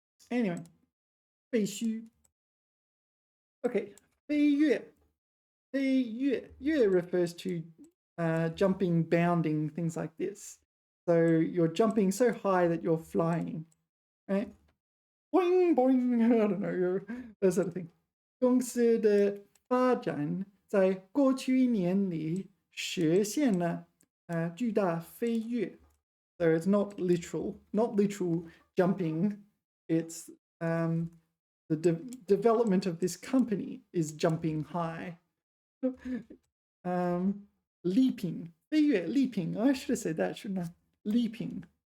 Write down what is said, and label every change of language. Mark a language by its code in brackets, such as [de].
[en] Anyway, 废墟.Okay, 飞跃.飞跃. 跃 refers to jumping, bounding, things like this. So you're jumping so high that you're flying, right? Boing, boing, I don't know, that sort of thing. [zh] 公司的发展在过去一年里实现了巨大飞跃. [en] So it's not literal jumping. It's the development of this company is jumping high. Leaping, 飞跃, leaping. I should have said that, shouldn't I? Leaping.